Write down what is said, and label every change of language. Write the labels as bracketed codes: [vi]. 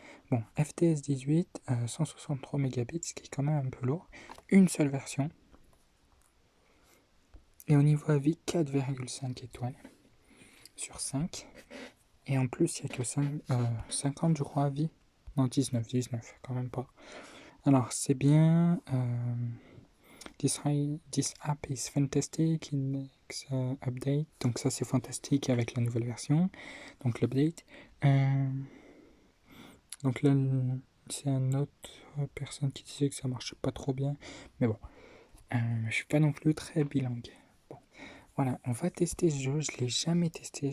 [fr] Bon, FTS 18, 163 mégabits, ce qui est quand même un peu lourd. Une seule version. Et au niveau avis, 4,5 étoiles sur 5. Et en plus, il n'y a que 50, je crois, avis. Non, 19, quand même pas. Alors, c'est bien. [en] This app is fantastic in next update. [fr] Donc ça, c'est fantastique avec la nouvelle version. Donc l'update. Donc là, c'est une autre personne qui disait que ça marchait pas trop bien. Mais bon, je suis pas non plus très bilingue. Bon, voilà, on va tester ce jeu. Je l'ai jamais testé.